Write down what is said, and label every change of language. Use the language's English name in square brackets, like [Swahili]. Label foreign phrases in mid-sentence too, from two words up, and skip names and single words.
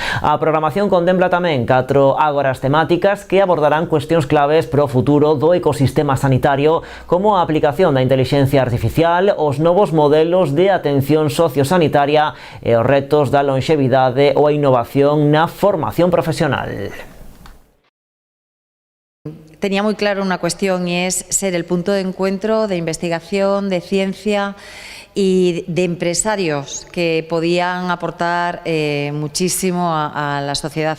[Galician] A programación contempla tamén 4 ágoras temáticas que abordarán cuestións claves para o futuro do ecosistema sanitario, como a aplicación da intelixencia artificial, os novos modelos de atención sociosanitaria e os retos da longevidade ou a innovación na formación profesional. [Spanish] Tenía muy claro una cuestión y es ser el punto de encuentro de investigación, de ciencia y de empresarios que podían aportar muchísimo a la sociedad.